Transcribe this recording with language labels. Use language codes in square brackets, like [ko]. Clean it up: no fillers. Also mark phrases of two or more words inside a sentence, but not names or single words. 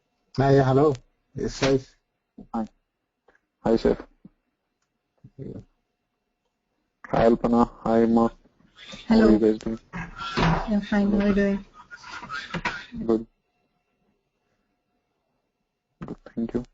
[en] Hi, hello. It's Saif. Hi. Hi, Chef. Yeah. Hi, Alpana. Hi, Mark. How are Hello. you guys doing? Yeah, fine. How are you doing? Good. Good, thank you.